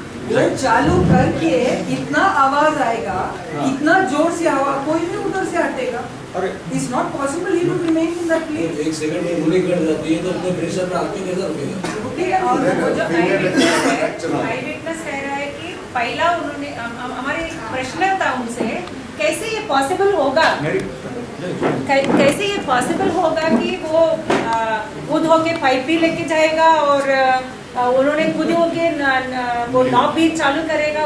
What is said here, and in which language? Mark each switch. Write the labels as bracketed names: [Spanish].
[Hindi] वो चालू करके इतना आवाज आएगा, इतना जोर से हवा, कोई भी उधर से हटेगा। [English] It's not possible he would remain in that place. [Hindi] एक सेकंड में गोली कट जाती है तो अपने प्रेशर में आदमी कैसे रुकेगा? और वो जो आई विटनेस कह रहा है कि पहला उन्होंने हमारे एक प्रश्न था उनसे, कैसे ये पॉसिबल होगा, कैसे ये पॉसिबल होगा कि वो खुद होके पाइप भी लेके जाएगा और उन्होंने खुद होके वो नॉब भी चालू करेगा।